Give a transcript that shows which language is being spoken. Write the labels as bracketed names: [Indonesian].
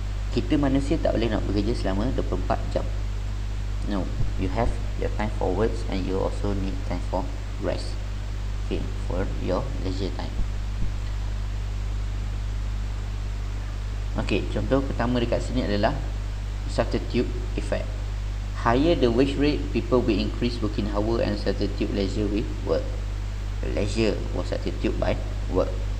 [Malay] Kita manusia tak boleh nak bekerja selama 24 jam. [English] No, you have your time for works and you also need time for rest. Okay, for your leisure time. [Malay] Okay, contoh pertama dekat sini adalah substitute effect. [English] Higher the wage rate, people will increase working hour and substitute leisure with work. Leisure was substitute by work.